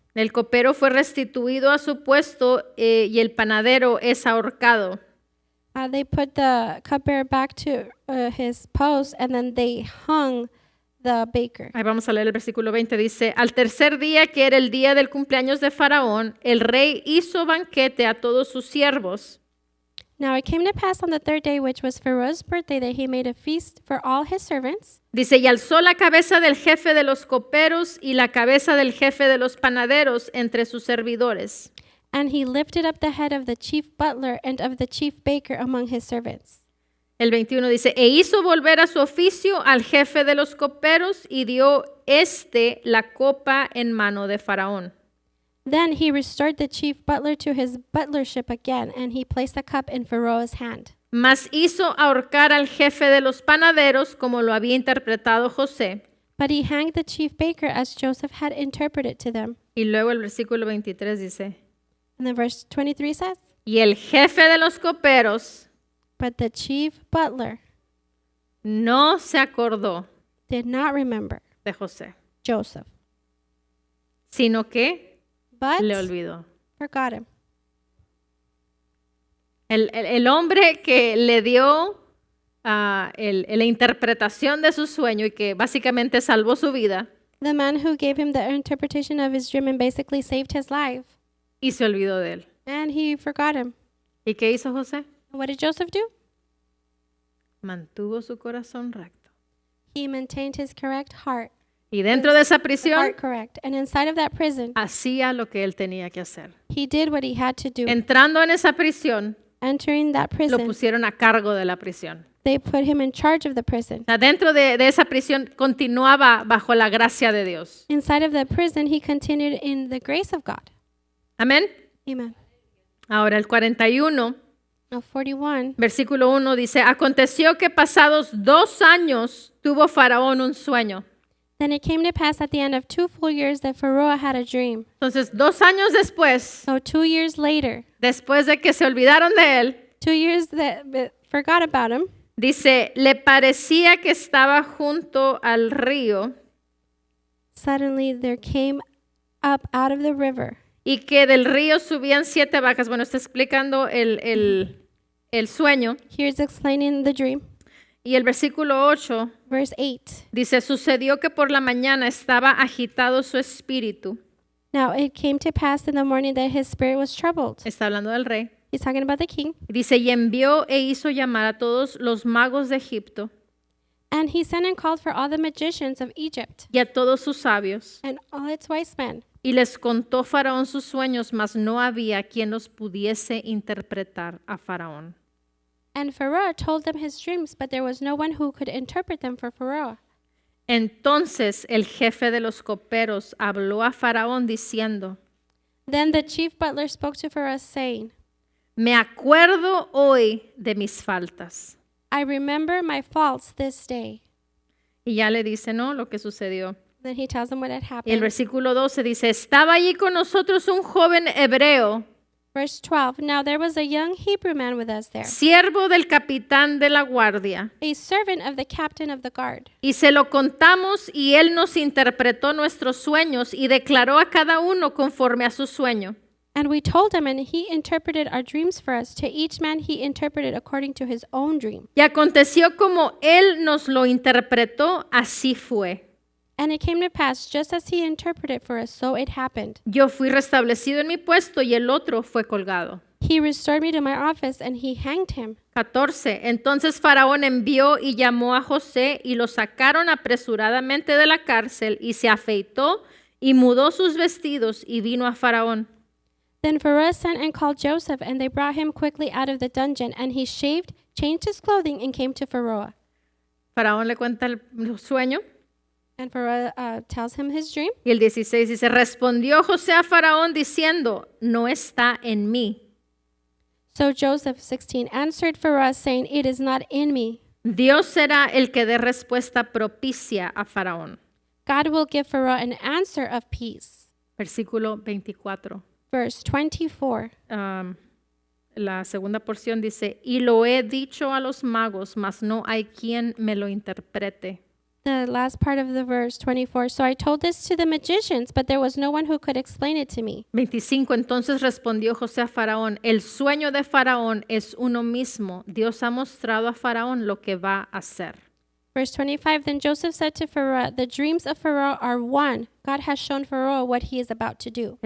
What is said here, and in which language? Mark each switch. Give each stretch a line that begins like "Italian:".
Spanish: El copero fue restituido a su puesto y el panadero es ahorcado.
English: They put the cupbearer back to his post, and then they hung the baker.
Spanish: Ahí vamos a leer el versículo 20. Dice, al tercer día, que era el día del cumpleaños de Faraón, el rey hizo banquete a todos sus siervos.
English: Now it came to pass on the third day, which was Pharaoh's birthday, that he made a feast for all his servants.
Spanish: Dice, y alzó la cabeza del jefe de los coperos y la cabeza del jefe de los panaderos entre sus servidores.
English: And he lifted up the head of the chief butler and of the chief baker among his servants.
Spanish: El 21 dice, e hizo volver a su oficio al jefe de los coperos y dio la copa en mano de Faraón.
English: Then he restored the chief butler to his butlership again, and he placed the cup in Pharaoh's hand.
Spanish: Mas hizo ahorcar al jefe de los panaderos como lo había interpretado José.
English: But he hanged the chief baker as Joseph had interpreted to them.
Spanish: Y luego el versículo 23 dice,
English: And then verse 23 says,
Spanish: y el jefe de los coperos
English: But the chief butler
Spanish: no se acordó
English: did not remember
Spanish: de José,
English: Joseph,
Spanish: sino que
English: but
Spanish: le olvidó.
English: forgot him.
Spanish: El hombre que le dio la interpretación de su sueño y que básicamente salvó su vida
English: The man who gave him the interpretation of his dream and basically saved his life,
Spanish: y se olvidó de él.
English: and he forgot him.
Spanish: ¿Y qué hizo José?
English: And what did Joseph do?
Spanish: Mantuvo su corazón recto.
English: He maintained his correct heart,
Spanish: Y dentro de esa
English: the
Spanish: prisión
English: heart correct. And inside of that prison,
Spanish: hacía lo que él tenía que hacer.
English: he did what he had to do.
Spanish: Entrando en esa prisión,
English: Entering that
Spanish: lo
English: prison,
Spanish: pusieron a cargo de la prisión.
English: they put him in charge of the prison.
Spanish: O sea, dentro de esa prisión continuaba bajo la gracia de Dios.
English: Inside of the prison, he continued in the grace of God.
Spanish: Amén.
English: Amen.
Spanish: Ahora el 41,
English: Now 41,
Spanish: versículo 1 dice, aconteció que pasados 2 años tuvo Faraón un sueño.
English: then it came to pass at the end of 2 full years that Pharaoh had a dream.
Spanish: Entonces, 2 años después,
English: So 2 years later,
Spanish: después de que se olvidaron de él,
English: 2 years that forgot about him,
Spanish: dice, le parecía que estaba junto al río
English: suddenly there came up out of the river,
Spanish: y que del río subían 7 vacas. Bueno, está explicando el sueño.
English: here's explaining the dream.
Spanish: Y el versículo 8
English: Verse 8.
Spanish: dice, sucedió que por la mañana estaba agitado su espíritu.
English: Now it came to pass in the morning that his spirit was troubled.
Spanish: Está hablando del rey.
English: He's talking about the king.
Spanish: Dice, y envió e hizo llamar a todos los magos de Egipto
English: And he sent and called for all the magicians of Egypt
Spanish: y a todos sus sabios.
English: and all its wise men.
Spanish: Y les contó Faraón sus sueños, mas no había quien los pudiese interpretar a Faraón.
English: And Pharaoh told them his dreams, but there was no one who could interpret them for Pharaoh.
Spanish: Entonces el jefe de los coperos habló a Faraón diciendo,
English: Then the chief butler spoke to Pharaoh, saying,
Spanish: me acuerdo hoy de mis faltas.
English: I remember my faults this day.
Spanish: Y ya le dice, no, lo que sucedió.
English: Then he tells them what had
Spanish: Y el
English: happened.
Spanish: versículo 12 dice, estaba allí con nosotros un joven hebreo,
English: Verse 12. Now there was a young Hebrew man with us there,
Spanish: siervo del capitán de la guardia.
English: a servant of the captain of the guard.
Spanish: Y se lo contamos y él nos interpretó nuestros sueños y declaró a cada uno conforme a su sueño.
English: And we told him, and he interpreted our dreams for us. To each man he interpreted according to his own dream.
Spanish: Y aconteció como él nos lo interpretó, así fue.
English: And it came to pass, just as he interpreted for us, so it happened.
Spanish: Yo fui restablecido en mi puesto y el otro fue colgado.
English: He restored me to my office, and he hanged him.
Spanish: 14. Entonces Faraón envió y llamó a José y lo sacaron apresuradamente de la cárcel y se afeitó y mudó sus vestidos y vino a Faraón.
English: Then Pharaoh sent and called Joseph, and they brought him quickly out of the dungeon. And he shaved, changed his clothing, and came to Pharaoh.
Spanish: Faraón le cuenta el sueño
English: And Pharaoh tells him his dream.
Spanish: y el 16 dice, respondió José a Faraón diciendo, no está en mí.
English: So Joseph, 16, answered Pharaoh, saying, It is not in me.
Spanish: Dios será el que dé respuesta propicia a Faraón.
English: God will give Pharaoh an answer of peace.
Spanish: Versículo 24.
English: Verse 24.
Spanish: La segunda porción dice, y lo he dicho a los magos, mas no hay quien me lo interprete.
English: The last part of the verse 24. So I told this to the magicians, but there was no one who could explain it to me.
Spanish: 25. Entonces respondió José a Faraón, el sueño de Faraón es uno mismo. Dios ha mostrado a Faraón lo que va a hacer.
English: Verse 25. Then Joseph said to Pharaoh, The dreams of Pharaoh are one. God has shown Pharaoh what he is about to do.